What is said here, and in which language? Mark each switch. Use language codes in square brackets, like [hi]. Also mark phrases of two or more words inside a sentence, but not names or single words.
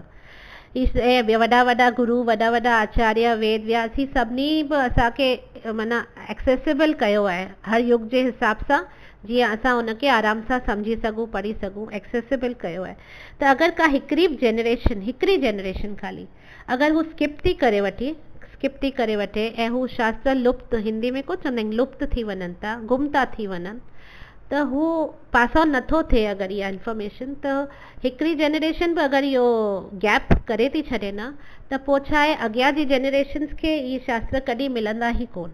[sd] ऐं वॾा वॾा गुरू, वॾा वॾा आचार्य, वेद व्यास, ही सभिनी बि असांखे माना एक्सेसिबल कयो आहे हर युग जे हिसाब सां, जीअं असां उनखे आराम सां सम्झी सघूं, पढ़ी सघूं, एक्सेसिबल कयो आहे। त अगरि का हिकिड़ी जनरेशन ख़ाली अगरि हू स्किप थी करे वठे ऐं हू शास्त्र लुप्त, हिंदी में कुझु चवंदा आहिनि लुप्त थी वञनि था, गुम था थी वञनि, त हू [en] pass on [sd] नथो थिए अगरि इहा इंफॉर्मेशन, त हिकिड़ी जनरेशन बि अगरि इहो गैप करे थी छॾे न, त पोइ छा आहे, अॻियां जी जनरेशन्स खे इहे शास्त्र कॾहिं मिलंदा ई कोन।